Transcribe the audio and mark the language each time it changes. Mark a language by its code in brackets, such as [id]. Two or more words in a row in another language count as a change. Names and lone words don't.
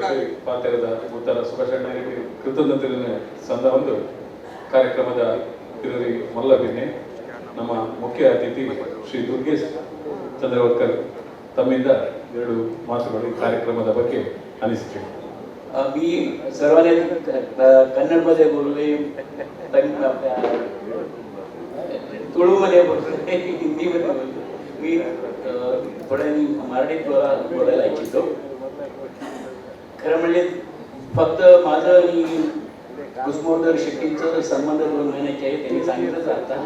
[kn] ಪಾತ್ರದ ಉತ್ತರ ಸುಭಾಷಣ್ಣರಿಗೆ ಕೃತಜ್ಞತೆ ಸಂದ ಒಂದು ಕಾರ್ಯಕ್ರಮದ ಇದರಲ್ಲಿ ಮೊದಲ ಬಿನ್ನೆ ನಮ್ಮ ಮುಖ್ಯ ಅತಿಥಿ ಶ್ರೀ ದುರ್ಗೇಶ್ ಚಂದ್ರವರ್ಕರ್ ತಮ್ಮಿಂದ 2 ಮಾತುಗಳು ಕಾರ್ಯಕ್ರಮದ ಬಗ್ಗೆ ಅನಿಸಿಕೆ. [mr] मी सर्वांनी कन्नडमध्ये बोलले, तुळूमध्ये बोलले, हिंदीमध्ये बोलले. मी थोड्या मराठीत बोलायला इच्छितो. खरं म्हणजे फक्त माझं आणि कुसुमोदर शेट्टींचं संबंध 2 महिन्याचे आहे, त्यांनी सांगितलंच आता.